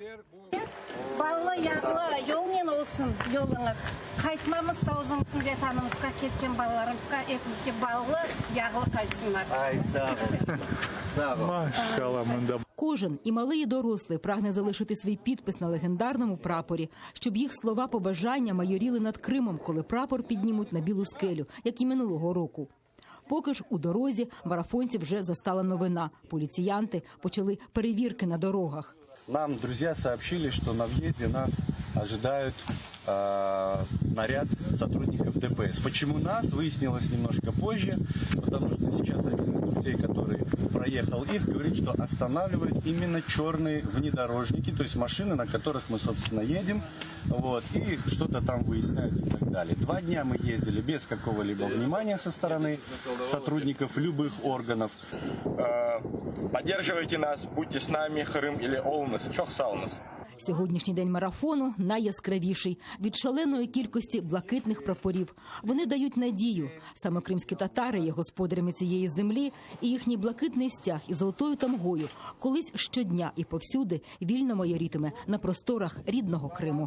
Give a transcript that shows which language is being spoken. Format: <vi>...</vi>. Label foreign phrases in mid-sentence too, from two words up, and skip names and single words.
<uk>Кожен, і малий, і дорослий, прагне залишити свій підпис на легендарному прапорі, щоб їх слова побажання майоріли над Кримом, коли прапор піднімуть на білу скелю, як і минулого року. Поки ж у дорозі марафонців вже застала новина. Поліціянти почали перевірки на дорогах.</uk> <ru>Нам друзья сообщили, что на въезде нас ожидают наряд сотрудников ДПС. Почему нас, выяснилось немножко позже, потому что сейчас один из друзей, который проехал их, говорит, что останавливают именно черные внедорожники, то есть машины, на которых мы, собственно, едем, вот, и что-то там выясняют и так далее. 2 дня мы ездили без какого-либо внимания со стороны сотрудников любых органов. Поддерживайте нас, будьте с нами, Крым или Олнес, Чохсаунес.</ru> <uk>Сьогоднішній день марафону найяскравіший від шаленої кількості блакитних прапорів. Вони дають надію. Саме кримські татари є господарями цієї землі, і їхній блакитний стяг із золотою тамгою колись щодня і повсюди вільно майорітиме на просторах рідного Криму.</uk>